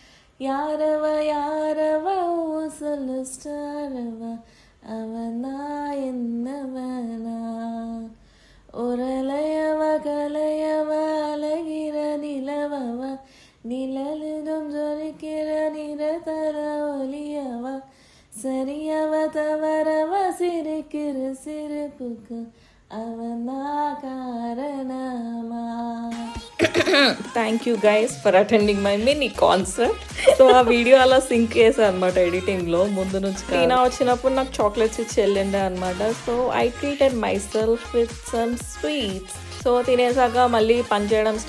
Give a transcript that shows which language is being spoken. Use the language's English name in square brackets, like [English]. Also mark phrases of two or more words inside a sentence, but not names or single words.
[Tamil] யாரவ சொல்லு ஸ்டாரவா அவனா என்னவனா ஒரலையவ கலையவ அழகிற நிலவவ நிழலிடும் ஜொலிக்கிற நிறதர ஒலியவா சரியவ தவறவ சிரிக்கிற சிரிப்புக்கு அவனா కారణమా. [English] thank you guys for attending my mini concert. [Telugu] సో ఆ వీడియో అలా సింక్ చేశాను అనమాట ఎడిటింగ్ లో. ముందు నుంచి టీనా వచ్చినప్పుడు నాకు చాక్లెట్స్ ఇచ్చి వెళ్ళిండే అనమాట. [English] so I treated myself with some sweets. [Telugu] సో తినేసాక మళ్ళీ పని చేయడం